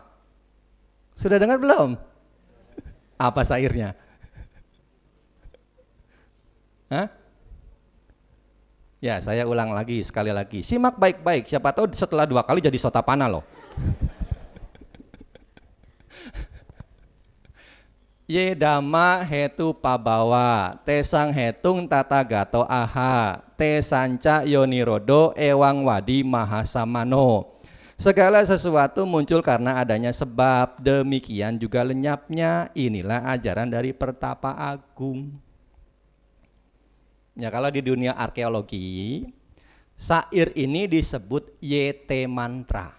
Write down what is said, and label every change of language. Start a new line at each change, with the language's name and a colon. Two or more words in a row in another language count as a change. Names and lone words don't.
Indonesian: Sudah dengar belum? Apa syairnya? Hah? Ya, saya ulang lagi sekali lagi. Simak baik-baik, siapa tahu setelah 2 kali jadi Sotapanna loh.
Pali: Ye dhamma hetu pabawa, te sang hetung tatagato aha, te sanca yonirodo ewang wadi mahasamano.
Indonesian: Segala sesuatu muncul karena adanya sebab, demikian juga lenyapnya. Inilah ajaran dari pertapa agung. Ya, kalau di dunia arkeologi, syair ini disebut Yete mantra.